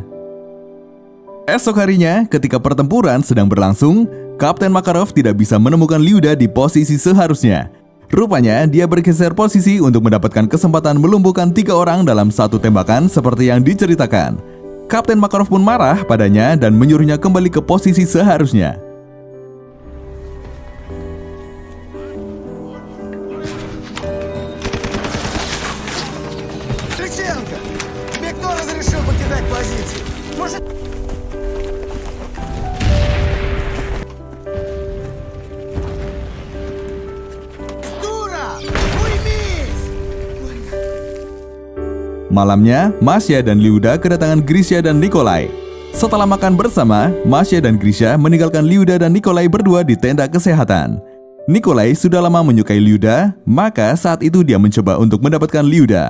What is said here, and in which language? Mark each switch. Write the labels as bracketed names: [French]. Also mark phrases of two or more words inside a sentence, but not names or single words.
[Indonesian] Esok harinya, ketika pertempuran sedang berlangsung, Kapten Makarov tidak bisa menemukan Lyuda di posisi seharusnya. Rupanya, dia bergeser posisi untuk mendapatkan kesempatan melumpuhkan 3 orang dalam satu tembakan seperti yang diceritakan. Kapten Makarov pun marah padanya dan menyuruhnya kembali ke posisi seharusnya. [Russian] Ключенко! Тебе кто разрешил покидать позиции? Может... Дура! Уймись! [Indonesian] Malamnya, Masya dan Lyuda kedatangan Grisha dan Nikolai. Setelah makan bersama, Masya dan Grisha meninggalkan Lyuda dan Nikolai berdua di tenda kesehatan. Nikolai sudah lama menyukai Lyuda, maka saat itu dia mencoba untuk mendapatkan Lyuda.